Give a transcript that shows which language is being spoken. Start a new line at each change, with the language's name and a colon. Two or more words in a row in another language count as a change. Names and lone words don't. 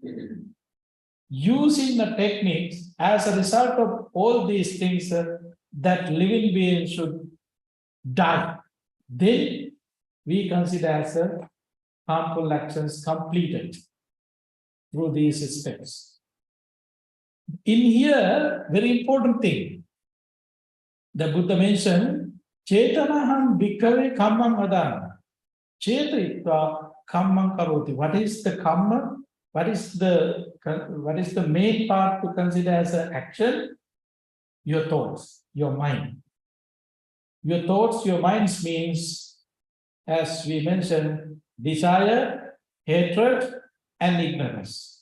English: Using the techniques, as a result of all these things, that living being should die. Then we consider as harmful actions completed through these steps. In here, very important thing, the Buddha mentioned,
Pali: Chetanaham bhikkhave kammam vadana. Chetayitva kammam karoti.
English: What is the kamma? What is the main part to consider as an action? Your thoughts, your mind. Your thoughts, your minds means, as we mentioned, desire, hatred, and ignorance.